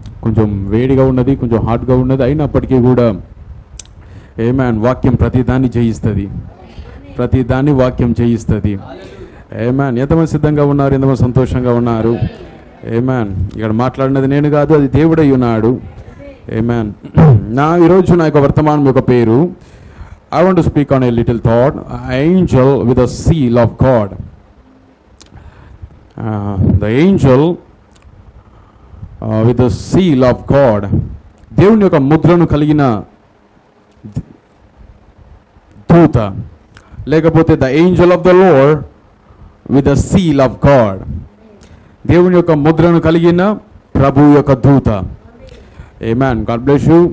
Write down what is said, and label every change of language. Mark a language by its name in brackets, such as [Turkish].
[Telugu] కొంచెం వేడిగా ఉన్నది, కొంచెం హాట్గా ఉన్నది, అయినప్పటికీ కూడా ఆమేన్, వాక్యం ప్రతిదాన్ని జయిస్తుంది, ప్రతిదాన్ని వాక్యం జయిస్తుంది. ఆమేన్. ఎంతమంది సిద్ధంగా ఉన్నారు? ఎంతమంది సంతోషంగా ఉన్నారు? ఆమేన్. ఇక్కడ మాట్లాడినది నేను కాదు, అది దేవుడై ఉన్నాడు. ఆమేన్. ఈరోజు నా యొక్క వర్తమానం యొక్క పేరు, [English] I want to speak on a little thought, angel with a seal of God. The angel with the seal of God. [Telugu] దేవుని యొక్క ముద్రను కలిగిన దూత, లేకపోతే [English] The angel of the Lord with the seal of God. [Telugu] దేవుని యొక్క ముద్రను కలిగిన ప్రభు యొక్క దూత. ఆమేన్. [English] God bless you.